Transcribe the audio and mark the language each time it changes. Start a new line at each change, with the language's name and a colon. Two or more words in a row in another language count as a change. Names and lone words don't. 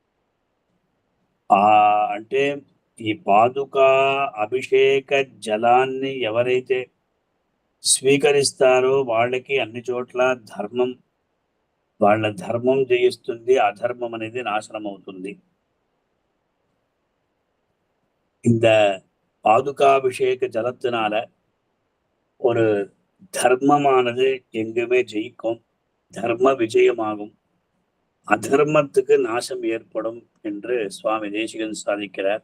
Telugu: అంటే ఈ పాదుకా అభిషేక జలాన్ని ఎవరైతే స్వీకరిస్తారో వాళ్ళకి అన్ని చోట్ల వాళ్ళ ధర్మం జయిస్తుంది, అధర్మం అనేది నాశనం అవుతుంది.
Tamil: இந்த பாதுகாபிஷேக ஜலத்தினால ஒரு தர்மமானது எங்குமே ஜெயிக்கும், தர்ம விஜயமாகும், அதர்மத்துக்கு நாசம் ஏற்படும் என்று சுவாமி தேசிகன் சாதிக்கிறார்.